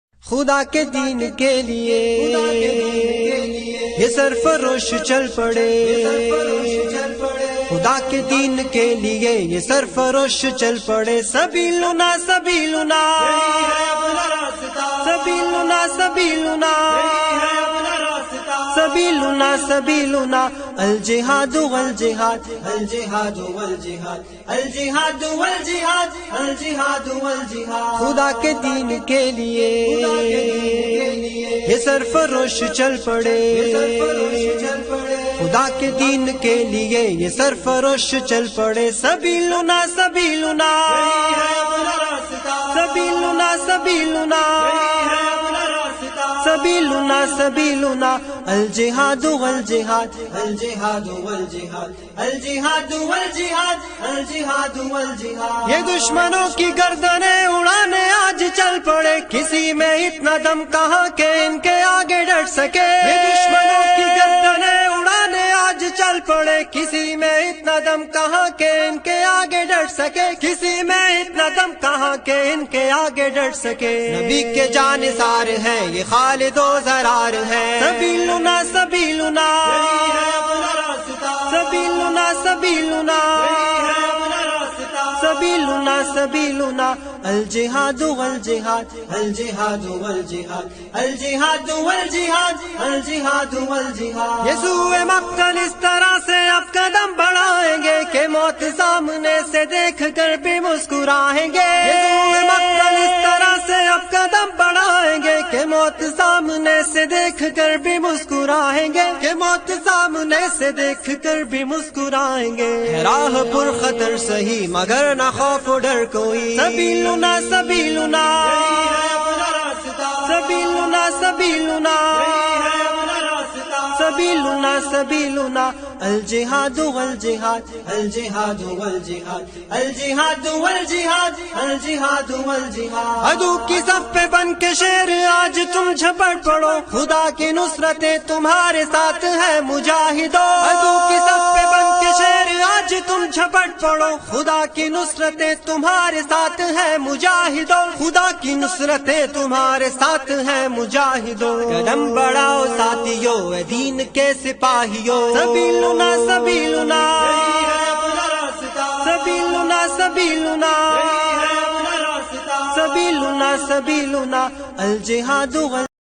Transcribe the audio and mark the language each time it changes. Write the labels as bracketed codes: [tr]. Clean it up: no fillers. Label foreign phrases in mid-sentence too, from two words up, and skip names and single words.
[ur] خدا کے دین کے لیے یہ سرفروش چل پڑے، خدا کے دین کے لیے یہ سرفروش چل پڑے. [ar] سبیلنا سبیلنا سبیلنا سبیلنا سبیلنا سبیلنا الجہاد والجہاد الجہاد والجہاد الجہاد والجہاد الجہاد والجہاد. [ur] خدا کے دین کے لیے یہ سرفروش چل پڑے، خدا کے دین کے لیے یہ سرفروش چل پڑے. [ar] سبیلنا سبیلنا سبیلنا سبیلنا سبیلنا سبیلنا الجہاد والجہاد الجہاد والجہاد الجہاد والجہاد الجہاد والجہاد. [ur] یہ دشمنوں کی گردنیں اڑانے آج چل پڑے، کسی میں اتنا دم کہاں کہ ان کے آگے ڈٹ سکے. یہ دشمنوں کی گردنیں اڑانے آج چل پڑے، کسی میں اتنا دم کہاں کہ ان کے آگے ڈٹ سکے. کسی میں اتنا دم کہاں کہ ان کے آگے ڈٹ سکے. نبی کے جانثار ہیں یہ خالد و زرار ہے. [ar] سبیلنا سبیلنا سبیلنا سبیلنا سبیلنا سبیلنا الجہاد والجہاد الجہاد والجہاد الجہاد والجہاد الجہاد والجہاد. [ur] یسوع مقتل اس طرح سے اب قدم بڑھائیں گے کہ موت سامنے سے دیکھ کر بھی مسکرائیں گے. یسوع مقتل اس طرح سے اب قدم بڑھائیں گے کہ موت سامنے سے دیکھ کر بھی مسکرائیں گے، کہ موت سامنے سے دیکھ کر بھی مسکرائیں گے. راہ پر خطر سہی مگر نہ خوف و ڈر کوئی. [ar] سبیلنا سبیلنا سبیلنا سبیلنا سبیلنا سبیلنا الجہاد والجہاد الجہاد والجہاد الجہاد والجہاد الجہاد والجہاد. [ur] عدو کی صف پہ بن کے شیر آج تم جھپٹ پڑو، خدا کی نصرتیں تمہارے ساتھ ہے مجاہدو. عدو کی صف پہ بن کے شیر آج تم جھپٹ پڑو، خدا کی نصرتیں تمہارے ساتھ ہے مجاہدو. خدا کی نصرتیں تمہارے ساتھ ہے مجاہدو. قدم بڑھاؤ ساتھیو اے دین کے سپاہیو. [ar] سبیلنا سبیلنا سبیلنا سبیلنا سبیلنا سبیلنا الجہاد